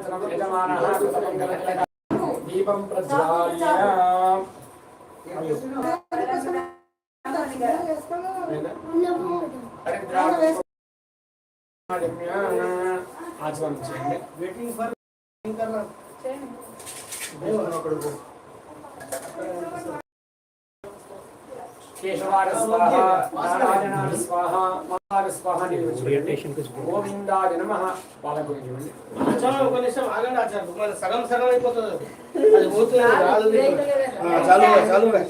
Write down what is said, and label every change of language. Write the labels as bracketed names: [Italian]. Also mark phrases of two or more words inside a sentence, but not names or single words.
[Sanskrit] दीपं प्रज्वाल्य आचमन చేయండి [English] waiting for [Sanskrit] केशवाय स्वाहा नारायणाय स्वाहा महाराज स्वाहा गोविंदाय नमः [Telugu] पालकुल చూడండి చలో ఒక నిమిషం ఆగండి ఆచార్య మన సగం సగం అయిపోతుంది అది పోతుంది రాదు చాలు చాలు